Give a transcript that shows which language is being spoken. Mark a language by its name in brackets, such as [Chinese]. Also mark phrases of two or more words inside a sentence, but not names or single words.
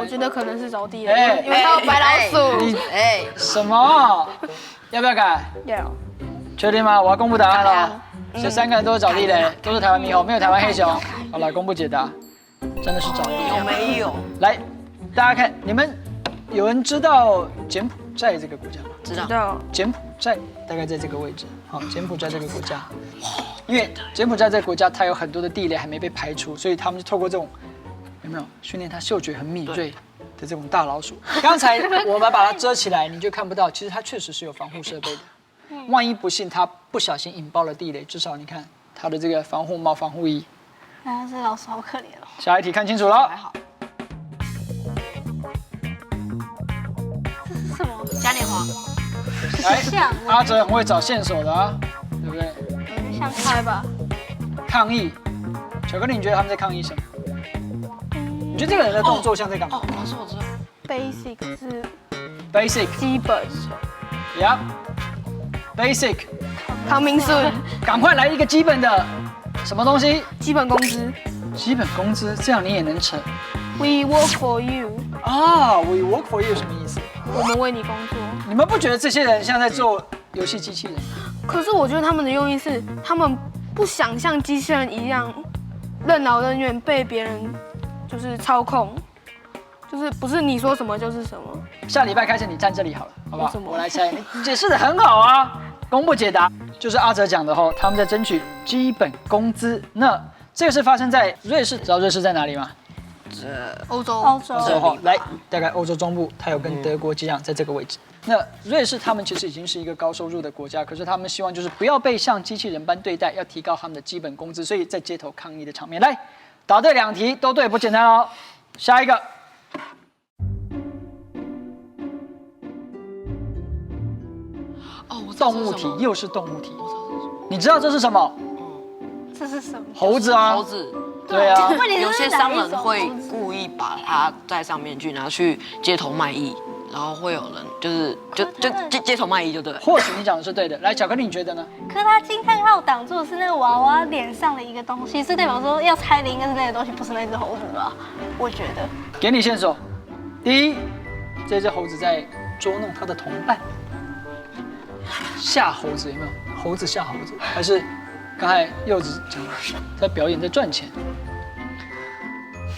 [Chinese] 我覺得可能是找地雷，因為它有白老鼠。什麼？要不要改？要。確定嗎？我要公布答案了。這3個人都是找地雷，都是台灣獼猴，沒有台灣黑熊。好，來公布解答，真的是找地雷。有沒有？來，大家看，你們有人知道柬埔寨這個國家嗎？知道。柬埔寨大概在這個位置。好，柬埔寨這個國家，因為柬埔寨這個國家，它有很多的地雷還沒被排除，所以他們就透過這種，有沒有訓練它嗅覺很敏銳的這種大老鼠。剛才我們把它遮起來，你就看不到，其實它確實是有防護設備的。萬一不幸它不小心引爆了地雷，至少你看它的這個防護帽、防護衣。啊，這老鼠好可憐哦。下一題看清楚了。還好。這是什麼？嘉年華。來，阿哲很會找線索的啊，對不對？想猜吧。抗議，巧克力，你覺得他們在抗議什麼？你覺得這個人的動作像在幹嘛？老師，我知道。 Basic 是 Basic 基本。 Basic。唐明顺，趕快來一個基本的什麼東西？基本工資。基本工資，這樣你也能成。 [English] We work for you。 [Chinese] 啊 ， [English] We work for you [Chinese] 什麼意思？我們為你工作。你們不覺得這些人像在做遊戲機器人？可是我覺得他們的用意是，他們不想像機器人一樣任勞任怨，被別人就是操控，就是不是你說什麼就是什麼。下禮拜開始你站這裡好了，好不好？我來猜，你解釋得很好啊。公布解答，就是阿哲講的吼，他們在爭取基本工資。那這個是發生在瑞士，知道瑞士在哪裡嗎？歐洲。來，大概歐洲中部，它有跟德國接壤，在這個位置。那瑞士他們其實已經是一個高收入的國家，可是他們希望就是不要被像機器人般對待，要提高他們的基本工資，所以在街頭抗議的場面。來，答對2題都對，不簡單哦。下一個。動物題又是動物題，你知道這是什麼？這是什麼？猴子啊！猴子。對啊。有些商人會故意把它帶上面去，拿去街頭賣藝，然後會有人就街頭賣藝就對了。或許你講的是對的。來，巧克力你覺得呢？可是他驚嘆號擋住的是那個娃娃臉上的一個東西，是代表說要猜的應該是那個東西，不是那隻猴子吧？我覺得。給你線索，第一，這隻猴子在捉弄它的同伴。嚇猴子有沒有？猴子嚇猴子，還是剛才柚子講在表演在賺錢？